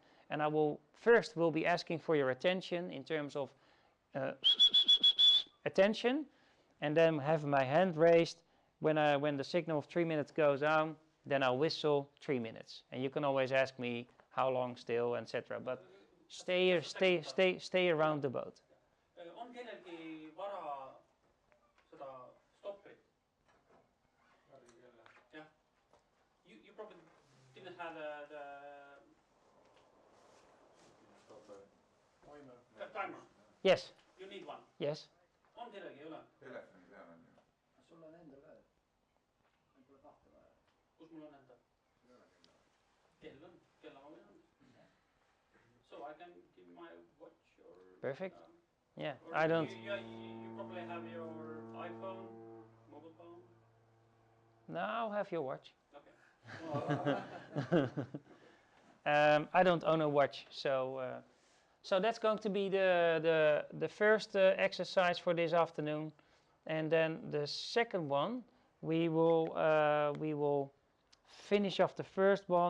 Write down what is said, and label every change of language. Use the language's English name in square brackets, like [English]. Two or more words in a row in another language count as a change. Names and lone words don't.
[English] And I will be asking for your attention in terms of attention, and then have my hand raised when the signal of 3 minutes goes on. Then I'll whistle 3 minutes, and you can always ask me how long still, etc. But stay around the boat. [Estonian] On kellelgi vara seda stopprit? jah. [English] You probably didn't have the timer. Yes. You need one. Yes. [Estonian] On kellelgi ei ole? Telefoni peal on ju. sul on endal ka, meil pole kahte vaja. Kus mul on endal? Sul ei ole kella. Kell on, kella ma võin anda. [English] So I can give my watch or... Perfect. Yeah, or I don't... You probably have your iPhone, mobile phone. No, I'll have your watch. Okay. I don't own a watch, so that's going to be the first exercise for this afternoon, and then the second one we will finish off the first one.